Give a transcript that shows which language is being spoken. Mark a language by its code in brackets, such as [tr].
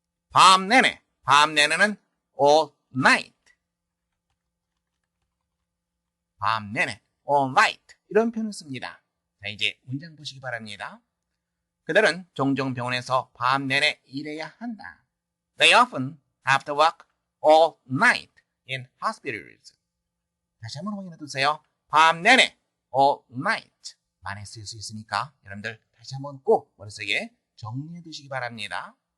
[ko] 밤 내내. 밤 내내는 [en] all night. [ko] 밤 내내. [en] all night. [ko] 이런 표현을 씁니다. 자, 이제 문장 보시기 바랍니다. 그들은 종종 병원에서 밤 내내 일해야 한다. [en] They often have to work all night in hospitals. [ko] 다시 한번 확인해 두세요. 밤 내내 [en] all night. [ko] 많이 쓸 수 있으니까 여러분들 다시 한번 꼭 머릿속에 정리해 두시기 바랍니다.